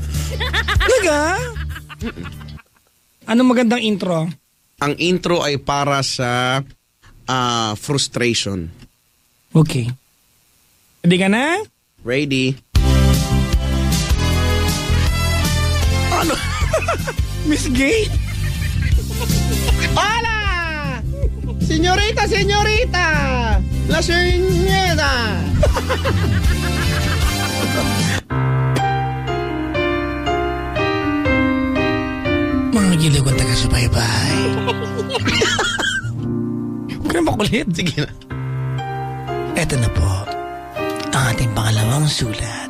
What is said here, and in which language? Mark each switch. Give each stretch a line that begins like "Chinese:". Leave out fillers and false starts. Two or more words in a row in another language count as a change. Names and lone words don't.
Filipino: Talaga? Anong magandang intro? Ang intro ay para sa frustration. Okay. Ready ka na? Ready? Ano? Miss Gay?
Spanish: Hola! Señorita, señorita! La señora!
Filipino: Mga giliw kong taga-subaybay. Huwag na makulit. Sige na. Eto na po, ang ating pangalawang sulat.